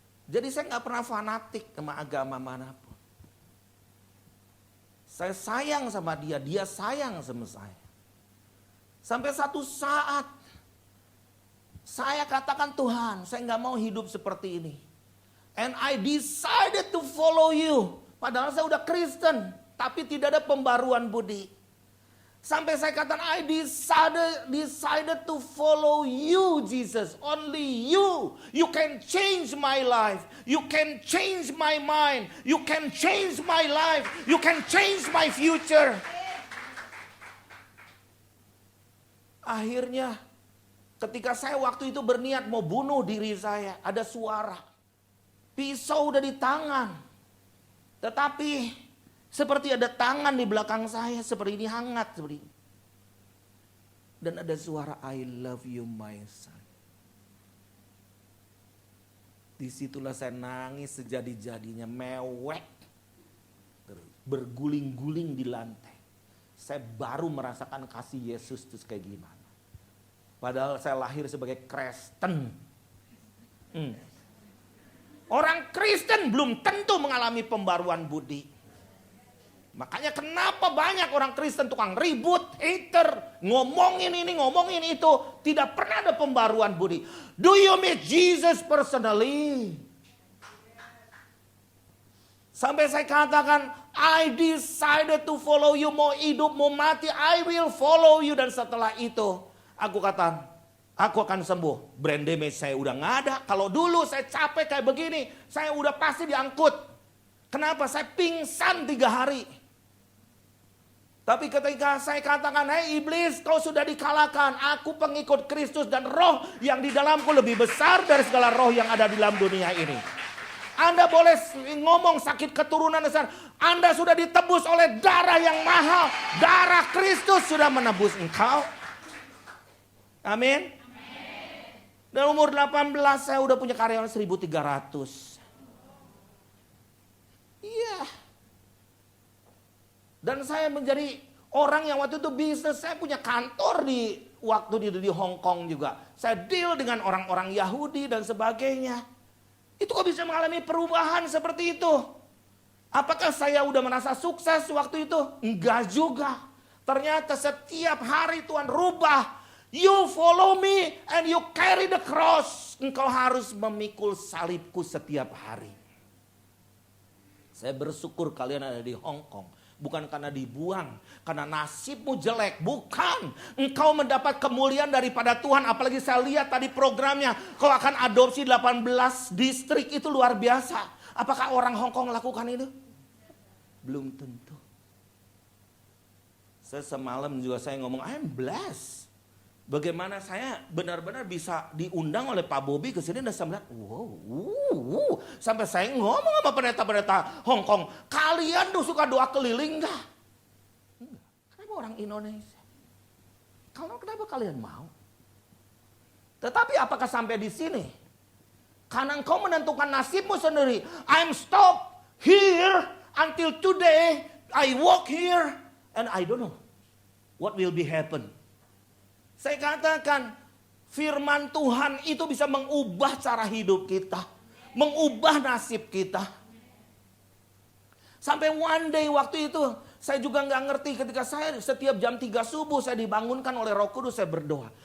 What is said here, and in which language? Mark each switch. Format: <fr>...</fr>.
<id>Jadi saya nggak pernah fanatik sama agama manapun. Saya sayang sama dia, dia sayang sama saya. Sampai satu saat, saya katakan Tuhan, saya nggak mau hidup seperti ini.</id> <en>And I decided to follow you.</en> <id>Padahal saya udah Kristen, tapi tidak ada pembaruan budi. Sampai saya katakan,</id> <en>I decided to follow you, Jesus. Only you. You can change my life. You can change my mind. You can change my life. You can change my future.</en> <id>Akhirnya, ketika saya waktu itu berniat mau bunuh diri saya, ada suara. Pisau udah di tangan. Tetapi seperti ada tangan di belakang saya, seperti ini hangat. Seperti ini. Dan ada suara,</id> <en>I love you my son.</en> <id>Disitulah saya nangis sejadi-jadinya, mewek. Berguling-guling di lantai. Saya baru merasakan kasih Yesus itu kayak gimana. Padahal saya lahir sebagai Kristen. Orang Kristen belum tentu mengalami pembaruan budi. Makanya kenapa banyak orang Kristen tukang ribut, hater, ngomongin ini, ngomongin itu. Tidak pernah ada pembaruan budi.</id> <en>Do you meet Jesus personally?</en> <id>Sampai saya katakan, I decided to follow you. Mau hidup, mau mati,</id> <en>I will follow you.</en> <id>Dan setelah itu, aku katakan, aku akan sembuh. Brain damage saya udah gak ada. Kalau dulu saya capek kayak begini, saya udah pasti diangkut. Kenapa? Saya pingsan 3 hari. Tapi ketika saya katakan, hei iblis, kau sudah dikalahkan. Aku pengikut Kristus dan roh yang di dalamku lebih besar dari segala roh yang ada di dalam dunia ini. Anda boleh ngomong sakit keturunan besar. Anda sudah ditebus oleh darah yang mahal. Darah Kristus sudah menebus engkau. Amin. Dan umur 18 saya udah punya karyawan 1.300. Iya. Dan saya menjadi orang yang waktu itu bisnis. Saya punya kantor waktu di Hong Kong juga. Saya deal dengan orang-orang Yahudi dan sebagainya. Itu kok bisa mengalami perubahan seperti itu? Apakah saya udah merasa sukses waktu itu? Enggak juga. Ternyata setiap hari Tuhan rubah.</id> <en>You follow me and you carry the cross.</en> <id>Engkau harus memikul salibku setiap hari. Saya bersyukur kalian ada di Hong Kong. Bukan karena dibuang, karena nasibmu jelek. Bukan, engkau mendapat kemuliaan daripada Tuhan. Apalagi saya lihat tadi programnya, kau akan adopsi 18 distrik, itu luar biasa. Apakah orang Hong Kong lakukan itu? Belum tentu. Saya semalam juga saya ngomong,</id> <en>I'm blessed.</en> <id>Bagaimana saya benar-benar bisa diundang oleh Pak Bobi ke sini dan saya melihat, wow. Sampai saya ngomong sama pendeta-pendeta Hong Kong, kalian tuh suka doa keliling enggak? Enggak. Kenapa orang Indonesia? Kenapa kalian mau? Tetapi apakah sampai di sini? Karena engkau menentukan nasibmu sendiri.</id> <en>I'm stop here until today. I walk here and I don't know what will be happen.</en> <id>Saya katakan firman Tuhan itu bisa mengubah cara hidup kita. Mengubah nasib kita. Sampai one day waktu itu saya juga gak ngerti ketika saya setiap jam 3 subuh saya dibangunkan oleh Roh Kudus saya berdoa.</id>